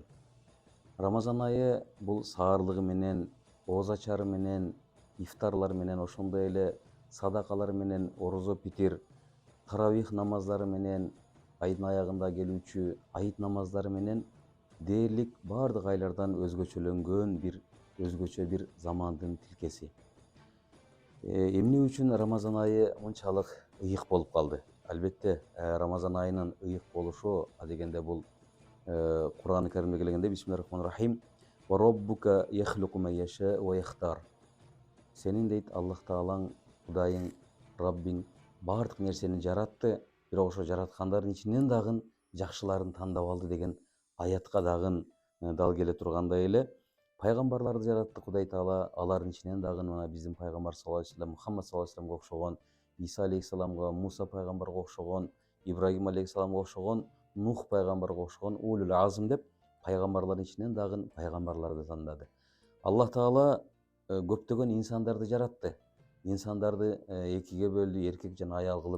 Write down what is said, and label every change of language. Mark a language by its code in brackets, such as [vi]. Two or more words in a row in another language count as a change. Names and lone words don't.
[ky] Рамазан айы бул саарлыгы менен, ооз ачары менен, ифтарлар менен, ошондой эле садакалар менен, орозо питир, таравих намаздары менен, айдын аягында келүүчү айыт намаздары менен дээрлик баардык айлардан өзгөчөлөнгөн өзгөчө бир замандын тилкеси. Эмне үчүн Рамазан айы мынчалык ыйык болуп калды? Албетте Рамазан айынын ыйык болушу адегенде бул Кур'ан-ы Каримде келгенде [ar] بسم الله الرحمن الرحيم «وربك يخلق ما يشاء ويختار». [ky] Сенин дейт Аллах Таалаң, Кудайың, Раббиң баардык нерсени жаратты, бирок ошо жараткандардын ичинен дагы жакшыларын тандап алды деген аятка дагы дал келе тургандай эле пайгамбарларды жаратты Кудай Таала, алардын ичинен дагы мына биздин пайгамбар [ar] صلى الله عليه وسلم, [ky] Мухаммад [ar] صلى الله عليه وسلم [ky] окшогон, Иса алейхиссаламга, Муса пайгамбарга окшогон, Ибрагим алейхиссаламга окшогон, Нух пайгамбарга окшогон [ar] أولو العزم [ky] деп пайгамбарлардын ичинен дагы пайгамбарларды тандады. Аллах Таала көптөгөн инсандарды жаратты. Инсандарды экиге бөлдү, эркек жана аял кылып.